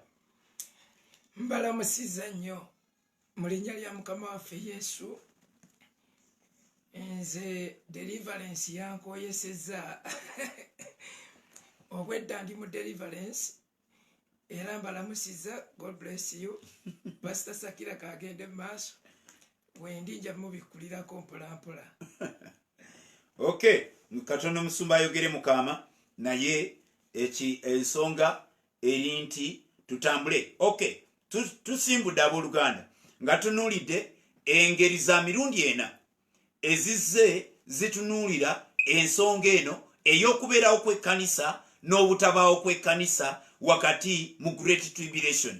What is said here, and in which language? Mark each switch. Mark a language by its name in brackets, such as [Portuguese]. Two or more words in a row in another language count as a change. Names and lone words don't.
[Ganda] Mbalamusiza nnyo mu linnya lya Mukama waffe Yesu. Nze deliverance yankoyesezza obwedda ndi mu deliverance era mbalamusiza. [English] God bless you. [Ganda] Pastor Sakira kagende mu maaso wendi nja mubikulirako mpolampola. Okay, katono musumba ayogere mukama naye ensonga eri nti tutambule. Okay, tusimbudde abooluganda nga tunuulidde engeri za mirundi ena ezizze zitunuulira ensonga eno ey'okubeerawo kw'ekkanisa n'obutabaawo kw'ekkanisa wakati mu [English] Great Tribulation.